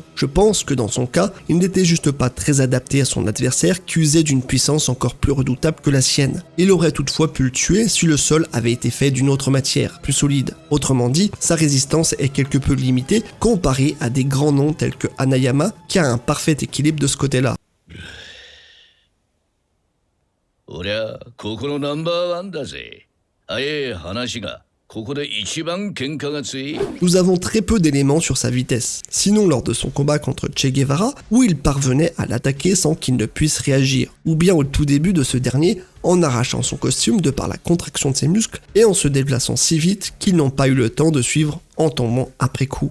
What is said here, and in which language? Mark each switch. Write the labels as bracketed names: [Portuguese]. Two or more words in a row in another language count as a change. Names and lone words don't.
[French] Je pense que dans son cas, il n'était juste pas très adapté à son adversaire qui usait d'une puissance encore plus redoutable que la sienne. Il aurait toutefois pu le tuer si le sol avait été fait d'une autre matière, plus solide. Autrement dit, sa résistance est quelque peu limitée comparée à des grands noms tels que Hanayama, qui a un parfait équilibre de ce côté-là. [Japanese] おりゃここのナンバーワンだぜ。早え話がここで一番喧嘩が強い。 [French] Nous avons très peu d'éléments sur sa vitesse, sinon lors de son combat contre Che Guevara, où il parvenait à l'attaquer sans qu'il ne puisse réagir, ou bien au tout début de ce dernier, en arrachant son costume de par la contraction de ses muscles et en se déplaçant si vite qu'ils n'ont pas eu le temps de suivre en tombant après coup.